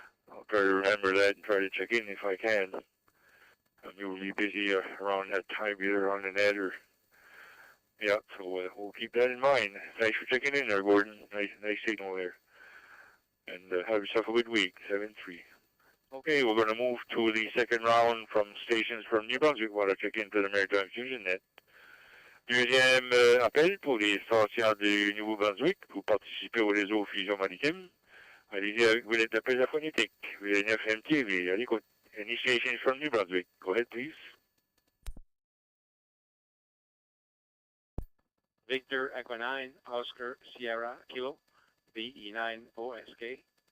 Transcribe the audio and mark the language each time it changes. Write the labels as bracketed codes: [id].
[en] I'll try to remember that and try to check in if I can. I'm usually busy around that time, either on the net or... Yeah, so we'll keep that in mind. Thanks for checking in there, Gordon. Nice signal there. And have yourself a good week, 7-3. Okay, we're going to move to the second round from stations from New Brunswick. Want to check into the Maritime Fusion Net. [fr] Deuxième appel pour les stations du Nouveau-Brunswick pour participer au réseau Fusion Maritime. Allez-y avec vos lettres d'appel à phonétique. VNF MTV, à l'écoute. [en] Any station from New Brunswick. Go ahead, please. Victor Echo 9, Oscar Sierra Kilo, VE9 OSK.